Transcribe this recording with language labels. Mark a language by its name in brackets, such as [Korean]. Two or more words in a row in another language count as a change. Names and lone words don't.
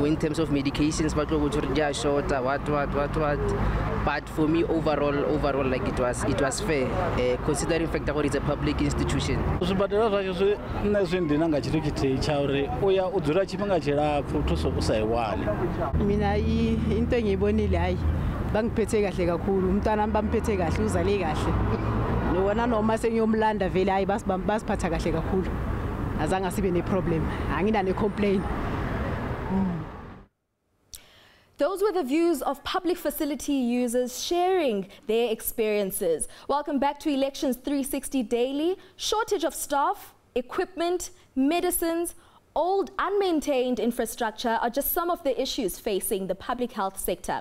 [English] In terms of medications but they are short what but for me overall like it was fair considering fact that it's a public institution. [Venda] Swibedhlele swa swi nne swi ndina nga tshithu tshithihi tsha uri uya u dzula tshifhinga tshilapfu thuso u sa yi wani. [Zulu] Mina into engiyibonile hayi bangiphethe kahle kakhulu umntwana bamphethe kahle uzale kahle nona noma sengiyomlanda vele hayi basiphatha kahle kakhulu azange sibe ne problem angina ne complaint. [English] Those were the views of public facility users sharing their experiences. Welcome back to Elections 360 Daily. Shortage of staff, equipment, medicines, old unmaintained infrastructure are just some of the issues facing the public health sector.